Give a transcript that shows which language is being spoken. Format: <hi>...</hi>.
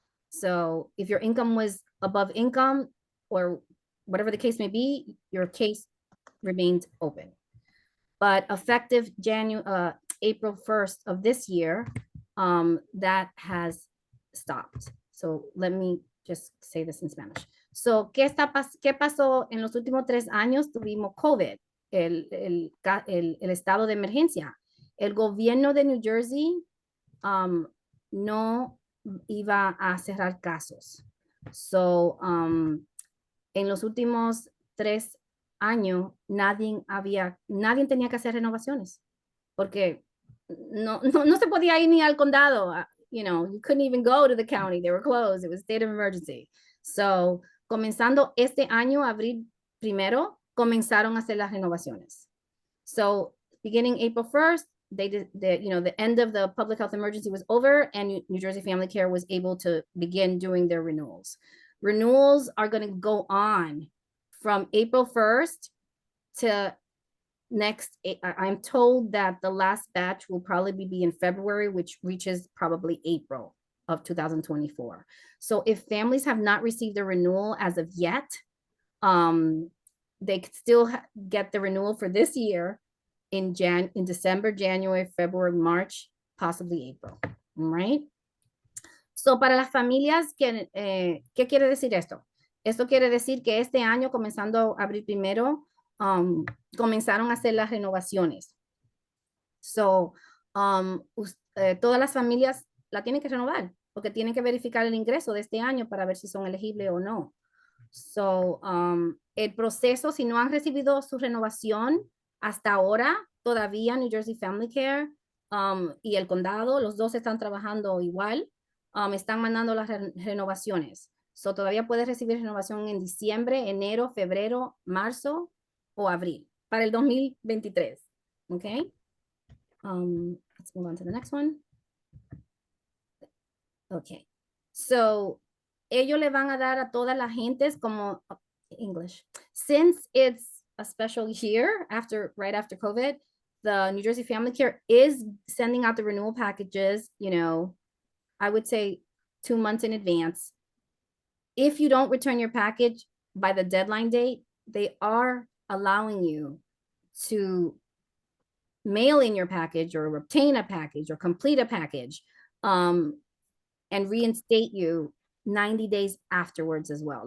<en>So if your income was above income or whatever the case may be, your case remained open. But effective April 1st of this year, that has stopped. So let me just say this in Spanish.</en> <es>So, ¿qué pasó en los últimos 3 años? Tuvimos COVID, el estado de emergencia. El gobierno de New Jersey no iba a cerrar casos. So, en los últimos 3 años, nadie tenía que hacer renovaciones porque no se podía ir ni al condado.</es> <en>You know, you couldn't even go to the county. They were closed. It was a state of emergency.</en> <es>So, comenzando este año, abril 1, comenzaron a hacer las renovaciones.</es> <en>So, beginning April 1st, the end of the public health emergency was over and New Jersey Family Care was able to begin doing their renewals. Renewals are going to go on from April 1st to I'm told that the last batch will probably be in February, which reaches probably April of 2024. So if families have not received the renewal as of yet, they could still get the renewal for this year in December, January, February, March, possibly April. All right.</en> <es>So para las familias, ¿qué quiere decir esto? Esto quiere decir que este año, comenzando abril primero, comenzaron a hacer las renovaciones. So, todas las familias la tienen que renovar porque tienen que verificar el ingreso de este año para ver si son elegibles o no. So, el proceso, si no han recibido su renovación hasta ahora, todavía New Jersey Family Care y el condado, los dos están trabajando igual, están mandando las renovaciones. So, todavía puedes recibir renovación en diciembre, enero, febrero, marzo o abril para el 2023.</es> <en>Okay. Let's move on to the next one. Okay.</en> <es>So, ellos le van a dar a todas las gentes como English.</es> <en>Since it's a special year right after COVID, the New Jersey Family Care is sending out the renewal packages, I would say 2 months in advance. If you don't return your package by the deadline date, they are allowing you to mail in your package or obtain a package or complete a package and reinstate you 90 days afterwards as well.</en>